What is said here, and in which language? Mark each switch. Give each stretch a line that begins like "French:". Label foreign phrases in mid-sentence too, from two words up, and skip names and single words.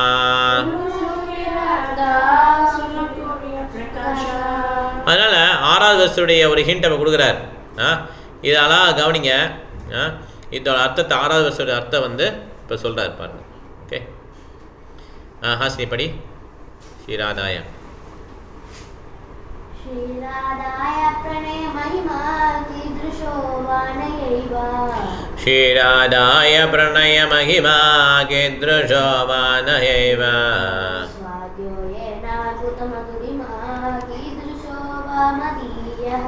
Tamil: அதனால 6வது வருஷத்துடைய ஒரு ஹிண்ட் அவர் கொடுக்குறார். இதெல்லாம் கவனிங்க. இதோட அர்த்தத்தை 6வது வருஷத்துடைய அர்த்தம் வந்து இப்போ சொல்கிறார் பாருங்க. ஓகே, ஹாசினி படி. ஸ்ரீராதாய
Sanskrit: प्रणय महिमा कीदृशो वानयैव श्रीराधाय प्रणय महिमा कीदृशो वानयैव स्वाद्यो येनाद्भुतमधुरिमा कीदृशो वा मदीयः